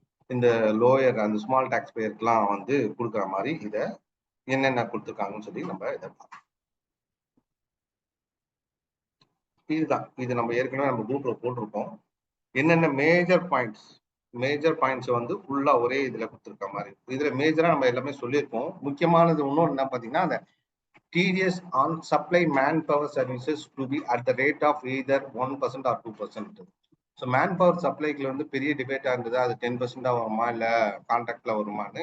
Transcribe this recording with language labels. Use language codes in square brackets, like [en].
[ta] இந்த லோயர் அந்த small tax பேருக்குலாம் வந்து கொடுக்குற மாதிரி இதை என்னென்ன கொடுத்துருக்காங்கன்னு சொல்லி நம்ம இதை பார்க்கலாம். இதுதான் இது நம்ம ஏற்கனவே நம்ம குரூப்ல போட்டிருக்கோம். என்னென்ன மேஜர் பாயிண்ட்ஸ் வந்து ஃபுல்லா ஒரே இதுல கொடுத்துருக்க மாதிரி. இதுல மேஜரா நம்ம எல்லாமே சொல்லியிருக்கோம். முக்கியமானது இன்னொன்று என்ன பார்த்தீங்கன்னா, அந்த [en] TDS on supply manpower services to be at the rate of either 1% or 2%. [ta] So man power சப்ளைக்குல வந்து பெரிய டிபேட்டா இருந்தது, அது 10% வருமா இல்லை கான்ட்ராக்ட்ல வருமானு.